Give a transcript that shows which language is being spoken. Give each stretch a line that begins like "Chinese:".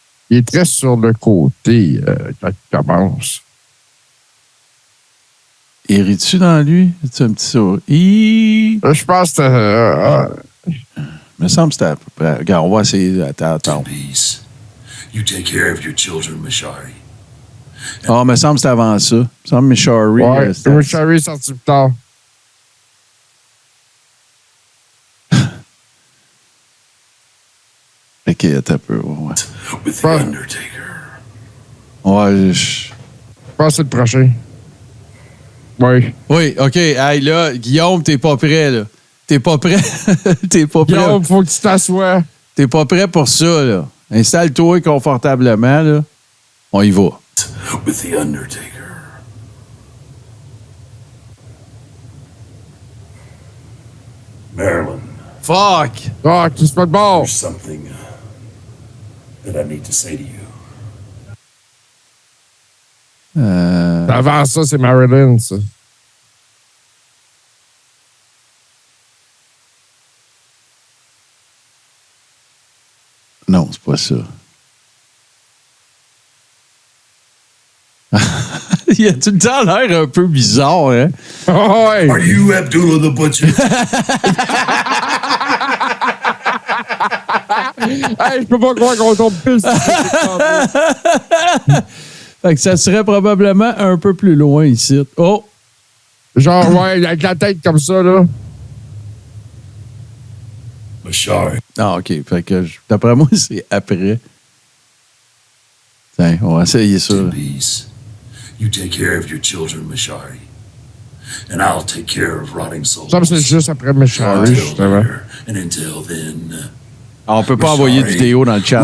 French: Il est très sur le côté quand il commence. Il rit-tu dans lui? C'est un petit sourire. Je pense que il me semble que c'était à peu près. Regarde, on va essayer. Attends.
English: Peace. You take care of your children, Mashari.
French: Ah, il me semble que c'était avant ça. Il me semble que Mishari. Ouais, Mishari est sorti plus tard. OK, attends un peu. Ouais.
English: With the Undertaker.
French: Ouais, je pense que c'est le prochain. Oui. Oui, OK. Hey, là, Guillaume, t'es pas prêt, là. T'es pas prêt. T'es pas prêt. Guillaume, faut que tu t'assoies. T'es pas prêt pour ça, là. Installe-toi confortablement, là. On y va.
English: With the Undertaker. Marilyn. Fuck!
French: Fuck, c'est pas de bon.
English: There's something that I need to say to you.
French: Avant ça, c'est Marilyn, ça. Non, c'est pas ça. Il a tout le temps l'air un peu bizarre, hein? Oh, ouais.
English: Are you Abdullah the Butcher?
French: Hey, je peux pas croire qu'on tombe plus. Fait que ça serait probablement un peu plus loin ici. Oh! Genre, ouais, avec la tête comme ça, là. Mashari. Ah, OK. Fait que d'après moi, c'est après. Tiens, on va essayer ça.
English: Peace. You take care of your children, Mashari. And I'll take care of rotting souls.
French: Ça, c'est juste après Mashari, justement.
English: And until then,
French: on peut pas envoyer de vidéo dans le chat.